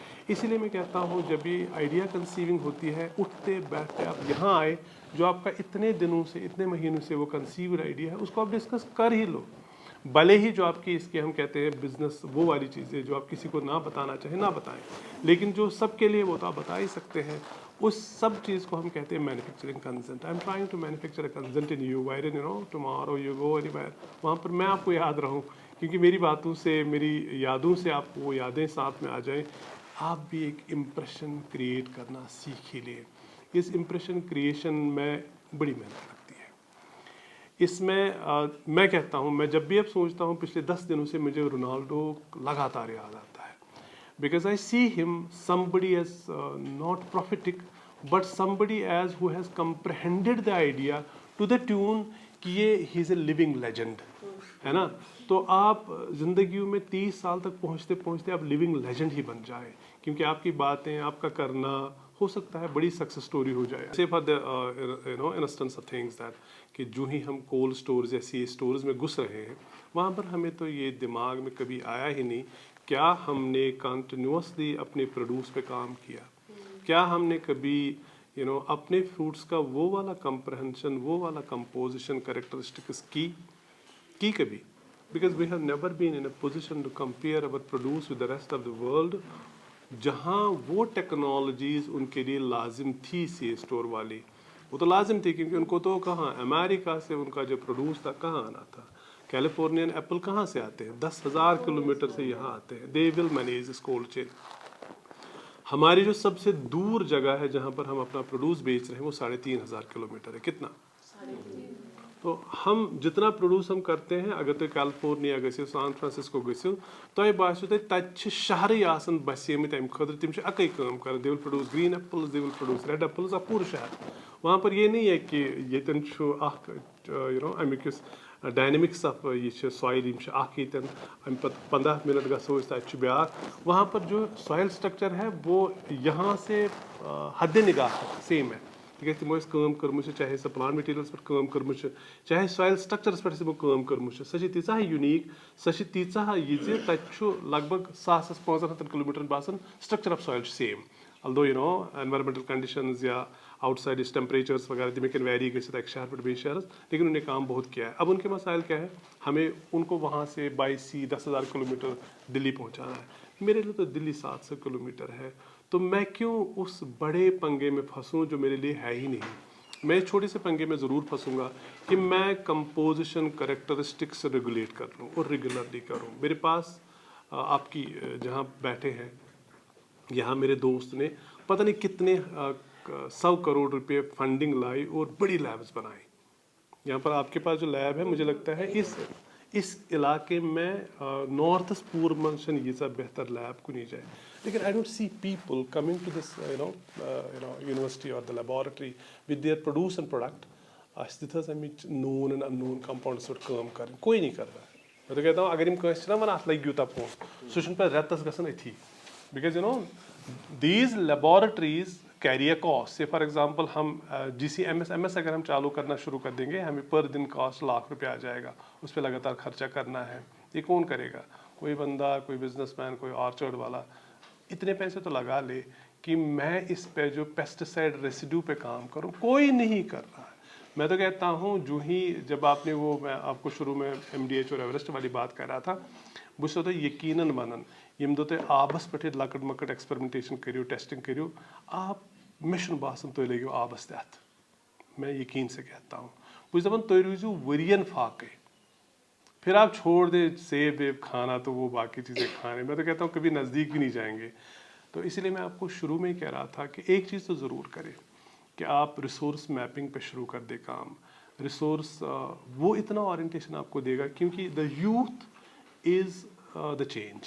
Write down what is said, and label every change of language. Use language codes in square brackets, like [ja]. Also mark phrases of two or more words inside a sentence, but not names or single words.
[ur] اسی لیے میں کہتا ہوں جب بھی [en] idea conceiving [ur] ہوتی ہے اٹھتے بیٹھتے آپ یہاں آئے, جو آپ کا اتنے دنوں سے اتنے مہینوں سے وہ [en] conceived idea [ur] ہے اس کو آپ ڈسکس کر ہی لو. بھلے ہی جو آپ کی اس کے ہم کہتے ہیں بزنس وہ والی چیزیں جو آپ کسی کو نہ بتانا چاہیں نہ بتائیں, لیکن جو سب کے لیے وہ تو آپ بتا ہی سکتے ہیں. اس سب چیز کو ہم کہتے ہیں [en] manufacturing consent. I'm trying to manufacture a consent in you where you know tomorrow you go anywhere, [ur] وہاں پر میں آپ کو یاد رہوں, کیونکہ میری باتوں سے میری یادوں سے آپ کو وہ یادیں ساتھ میں آ جائیں. آپ بھی ایک [en] impression create [ur] کرنا سیکھ ہی لیں. اس [en] impression creation [ur] میں بڑی محنت لگتی ہے. اس میں کہتا ہوں, میں جب بھی اب سوچتا ہوں پچھلے 10 دنوں سے مجھے رونالڈو لگاتار یاد آتا ہے. [en] because I see ہم somebody as not prophetic but somebody as who has comprehended the idea to the tune [ur] کہ یہ [en] he is a living legend [ur] ہے نا. تو آپ زندگیوں میں 30 سال تک پہنچتے پہنچتے آپ [en] living legend [ur] ہی بن جائیں, کیونکہ آپ کی باتیں, آپ کا کرنا ہو سکتا ہے بڑی [en] success story [ur] ہو جائے. [en] say for the instance of things that [ur] کہ جو ہی ہم [en] cold stores [ur] یا [en] CA stores [ur] میں گھس رہے ہیں وہاں پر ہمیں تو یہ دماغ میں کبھی آیا ہی نہیں کیا ہم نے کنٹینیوسلی اپنے پروڈیوس پہ کام کیا, کیا ہم نے کبھی اپنے فروٹس کا وہ والا کمپریہنشن, وہ والا کمپوزیشن, کریکٹرسٹکس کی کبھی. [en] because we have never been in a position to compare our produce with the rest of the world, [ur] جہاں وہ ٹیکنالوجیز ان کے لیے لازم تھی. سی اسٹور والی وہ تو لازم تھی کیونکہ ان کو تو کہاں امریکہ سے ان کا جو پروڈیوس تھا کہاں آنا تھا. کیلیفورنین ایپل کہاں سے آتے ہیں, 10,000 کلومیٹر سے یہاں آتے ہیں. [en] they will manage this cold chain. [ur] ہماری جو سب سے دور جگہ ہے جہاں پر ہم اپنا پروڈیوس بیچ رہے ہیں وہ 3,500 کلومیٹر ہے. کتنا؟ تو ہم جتنا پروڈیوس ہم کرتے ہیں [ks] اگر تھی کیلیفورنیا گھو, سان فرانسسکو گھو, تۄہہِ باسیو تَتہِ شہرٕے آسان بسیمٕتۍ اَمہِ خٲطرٕ, تِم چھِ اَکٕے کٲم کران. [en] they will produce green apples, they will produce red apples, [ks] پوٗرٕ شہر. [ur] وہاں پر یہ نہیں ہے کہ [ks] ییٚتٮ۪ن چھُ اکھ امیُک یُس [en] dynamics of [ks] یہ چھِ سویل یِم چھِ اکھ ییٚتٮ۪ن, اَمہِ پتہٕ 15 منٹ گژھو أسۍ تَتہِ چھُ بیٛاکھ. [ur] وہاں پر جو [en] soil structure [ur] ہے وہ یہاں سے حد نگاہ سیم ہے. [ks] تِکیٛازِ تِمو ٲسۍ کٲم کٔرمٕژ چھِ, چاہے سۄ [en] plant materials [ks] پٮ۪ٹھ کٲم کٔرمٕژ چھِ, چاہے [en] soil structures [ks] پٮ۪ٹھ تِمو کٲم کٔرمٕژ چھِ, سۄ چھِ تیٖژاہ یوٗنیٖک, سۄ چھِ تیٖژاہ یہِ زِ تَتہِ چھُ لگ بگ 1,500 کلومیٹرن باسان [en] structure of soil [ks] چھُ سیم. [en] although environmental conditions [ks] یا [en] outside temperatures [ks] وغیرہ تم ہیٚکن ویری گژھِتھ اکہِ شہر پٮ۪ٹھ بیٚیِس شہرس, [ur] لیکن انہوں نے کام بہت کیا ہے. اب ان کے مسائل کیا ہے, ہمیں ان کو وہاں سے [en] by sea [ur] 10,000 کلومیٹر دلی پہنچانا ہے. میرے لیے تو دلی 700 کلومیٹر ہے, تو میں کیوں اس بڑے پنگے میں پھنسوں جو میرے لیے ہے ہی نہیں. میں چھوٹے سے پنگے میں ضرور پھنسوں گا کہ میں [en] composition characteristics regulate [ur] کر لوں اور ریگولرلی کروں. میرے پاس آپ کی جہاں بیٹھے ہیں یہاں میرے دوست نے پتہ نہیں کتنے 100 کروڑ روپے فنڈنگ لائی اور بڑی لیبس بنائی. یہاں پر آپ کے پاس جو لیب ہے مجھے لگتا ہے اس علاقے میں نارتھس پور منشن [ks] ییٖژاہ بہتر لیب کُنی [ur] جائے. [en] لیکن I don't see people coming to this university or the laboratory with their produce and product. [ks] اَسہِ دِتھ حظ اَمِچ [en] known and unknown compounds [ks] پٮ۪ٹھ کٲم کرٕنۍ, [ur] کوئی نہیں کر رہا ہے. میں تو کہتا ہوں اگر [ks] یِم کٲنٛسہِ چھِنہ وَنان اَتھ لگہِ یوٗتاہ پونٛسہٕ سُہ چھُنہٕ پَتہٕ رٮ۪تس گژھان أتھی. [en] because these laboratories carry a cost. say for example [ur] ہم GCMS اگر ہم چالو کرنا شروع کر دیں گے ہمیں پر دن کاسٹ ₹1,00,000 آ جائے گا, اس پہ لگاتار خرچہ کرنا ہے. یہ کون کرے گا؟ کوئی بندہ, کوئی [en] business man, [ur] کوئی آرچرڈ والا اتنے پیسے تو لگا لے کہ میں اس پہ جو [en] pesticide residue [ur] پہ کام کروں. کوئی نہیں کر رہا ہے. میں تو کہتا ہوں جو ہی جب آپ نے وہ, میں آپ کو شروع میں MDH اور ایوریسٹ والی بات کر رہا تھا, [ks] بہٕ چھُسو تۄہہِ یقیٖنن وَنان ییٚمہِ دۄہ تُہۍ آبَس پٮ۪ٹھ ییٚتہِ لۄکٕٹ مۄکٕٹ ایٚکسپیرمنٹیشن کٔرِو ٹیسٹِنگ کٔرِو مےٚ چھُنہٕ باسان تُہۍ لٔگِو آبَس تہِ اَتھٕ [ur] میں یقین سے کہتا ہوں [ks] بہٕ چھُس دَپان تُہۍ روٗزِو ؤرین فاقے [ur] پھر آپ چھوڑ دیں سیب ویب کھانا تو وہ باقی چیزیں کھانے میں تو کہتا ہوں کبھی نزدیک بھی نہیں جائیں گے. تو اسی لیے میں آپ کو شروع میں ہی کہہ رہا تھا کہ ایک چیز تو ضرور کریں کہ آپ [en] resource mapping [ur] پہ شروع کر دیں کام. ریسورس وہ اتنا اورینٹیشن آپ کو دے گا کیونکہ [en] the youth is the change.